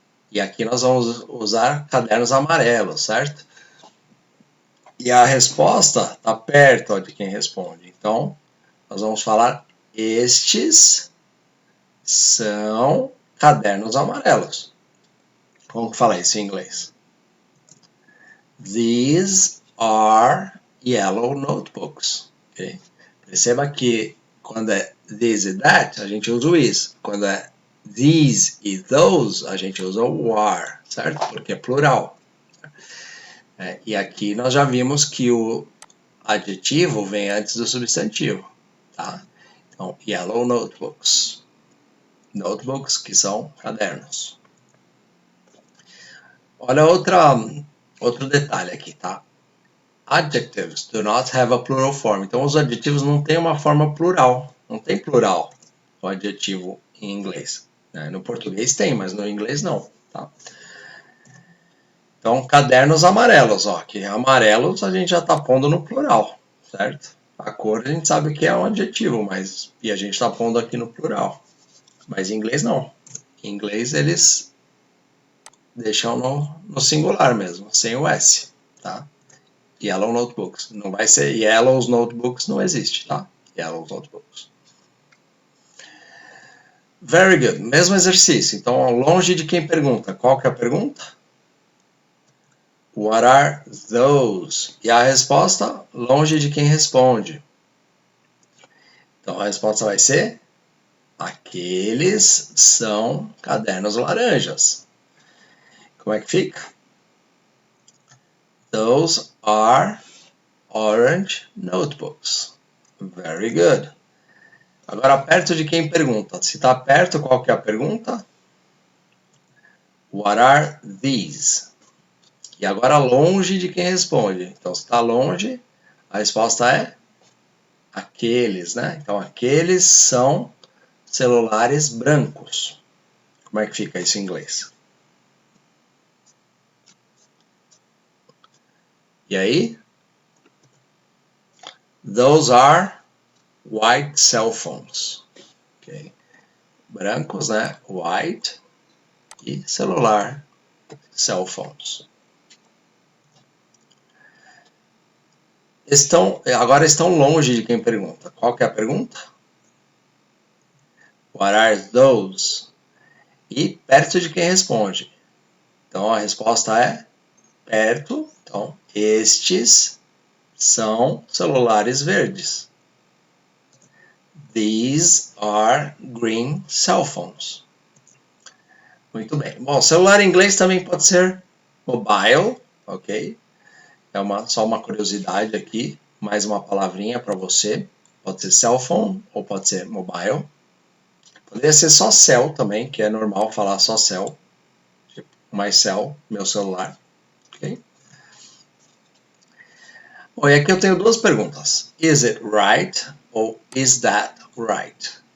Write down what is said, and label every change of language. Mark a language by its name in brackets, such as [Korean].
[Portuguese] E aqui nós vamos usar cadernos amarelos, certo? E a resposta está perto ó, de quem responde. Então, nós vamos falar estes são cadernos amarelos. Como que fala isso em inglês? [English] These are yellow notebooks. Okay? [Portuguese] Perceba que quando é this e that, a gente usa o is. Quando é these e those, a gente usa o are, certo? Porque é plural. E aqui nós já vimos que o adjetivo vem antes do substantivo. Tá? Então, [English] yellow notebooks. [Portuguese] Notebooks, que são cadernos. Olha outro detalhe aqui, tá? [English] Adjectives do not have a plural form. [Portuguese] Então, os adjetivos não têm uma forma plural. Não tem plural o adjetivo em inglês. Né? No português tem, mas no inglês não. Tá? Então, cadernos amarelos. Ó, que amarelos a gente já está pondo no plural, certo? A cor a gente sabe que é um adjetivo, e a gente está pondo aqui no plural. Mas em inglês não. Em inglês eles deixam no singular mesmo, sem o S, tá? [English] Yellow notebooks. [Portuguese] Não vai ser [English] yellows notebooks, [Portuguese] não existe, tá? [English] Yellow notebooks. Very good. [Portuguese] Mesmo exercício. Então, longe de quem pergunta. Qual que é a pergunta? [English] What are those? [Portuguese] E a resposta, longe de quem responde. Então, a resposta vai ser aqueles são cadernos laranjas. Como é que fica? [English] Those are orange notebooks. Very good. [Portuguese] Agora, perto de quem pergunta. Se está perto, qual que é a pergunta? [English] What are these? [Portuguese] E agora, longe de quem responde. Então, se está longe, a resposta é aqueles, né? Então, aqueles são celulares brancos. Como é que fica isso em inglês? E aí? [English] Those are white cell phones. [Portuguese] Okay. Brancos, né? White e celular, cell phones. Agora estão longe de quem pergunta. Qual que é a pergunta? [English] What are those? [Portuguese] E perto de quem responde. Então a resposta é perto. Então, estes são celulares verdes. [English] These are green cell phones. [Portuguese] Muito bem. Bom, celular em inglês também pode ser mobile, ok? Só uma curiosidade aqui, mais uma palavrinha para você. Pode ser cell phone ou pode ser mobile. Poderia ser só cell também, que é normal falar só cell. Tipo, [English] my cell, [Portuguese] meu celular. Ok? Bom, e aqui eu tenho duas perguntas. [English] Is it right ou is that right?